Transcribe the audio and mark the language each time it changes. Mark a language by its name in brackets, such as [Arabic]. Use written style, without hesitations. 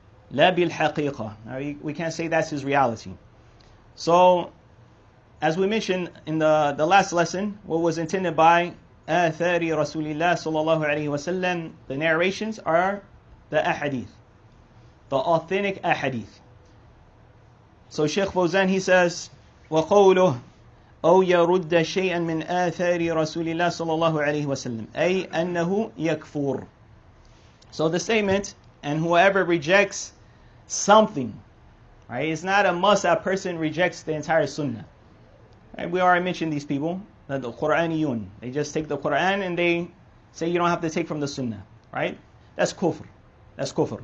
[Arabic] La bil haqiqa. [English] We can't say that's his reality. So, as we mentioned in the last lesson, what was intended by [Arabic] آثار رسول الله صلى الله عليه وسلم, [English] the narrations are the ahadith, the authentic ahadith. So Shaykh Fawzan, he says, [Arabic] وقوله أو يرد شيئا من آثار رسول الله صلى الله عليه وسلم أي أنه يكفر. [English] So the statement, and whoever rejects something, right? It's not a must that person rejects the entire sunnah. Right? We already mentioned these people, the Quraniyun. They just take the Quran and they say you don't have to take from the sunnah, right? That's kufr. That's kufr.